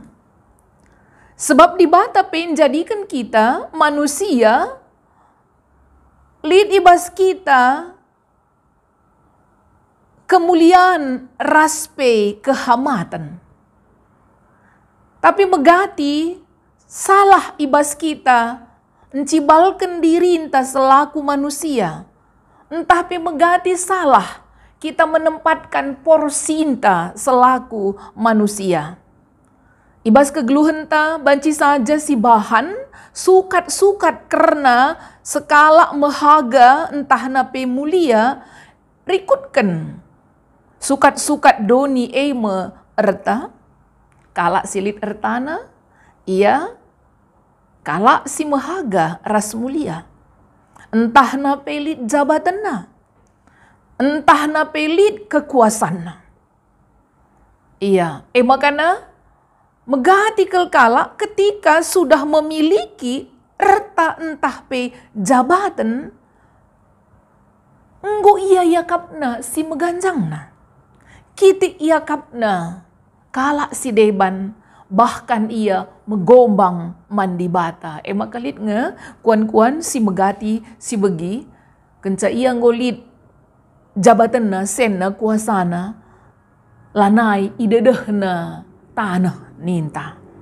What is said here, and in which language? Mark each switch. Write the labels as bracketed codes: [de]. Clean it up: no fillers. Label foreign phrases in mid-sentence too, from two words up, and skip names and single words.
[btx] Sebab dibata penjadikan kita manusia lid ibas kita kemuliaan raspe kehamatan. Tapi megati salah ibas kita encibalkan diri entah [id] selaku manusia. [btx] Entah pe megati salah kita [id] menempatkan porsi [btx] entah [id] selaku manusia. [btx] Ibas kegeluhan ta banci saja si bahan sukat-sukat karena sekala mehaga entah nape mulia rikutkan. Sukat-sukat doni eme erta kalak silit ertana ia kalak si mehaga ras mulia. Entah nape lit jabatanna, entah nape lit kekuasanna. Iya, makana megati kalak [id] ketika sudah memiliki [btx] erta entah pe jabatan, enggo ia yakapna si meganjangna. Kiti ia kapna kalak si deban bahkan ia megombang mandi bata. Makalit nge kuan-kuan si megati si begi kenca ia ngolit jabatan na senna kuasana lanai idedehna tanah ninta.